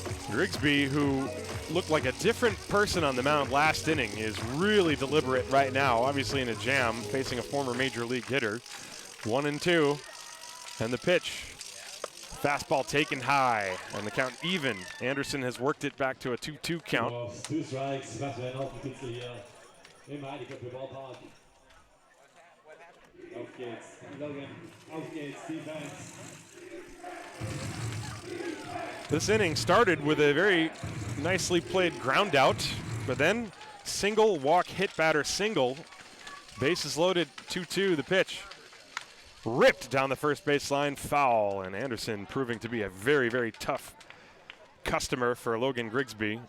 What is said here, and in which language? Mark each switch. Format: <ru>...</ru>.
<en>Grigsby, who looked like a different person on the mound last inning, is really deliberate right now, obviously in a jam, facing a former major league hitter. 1-2, and the pitch. Fastball taken high, and the count even. Anderson has worked it back to a 2-2 count. 2 strikes,</en> <de>was für ein Haufenpitzel hier im Heideköpfe Ballpark. Auf geht's, Logan, auf geht's, defense.</de> <en>This inning started with a very nicely played ground out, but then single, walk, hit batter, single. Bases loaded, 2-2, the pitch. Ripped down the first baseline, foul, and Anderson proving to be a very, very tough customer for Logan Grigsby.</en>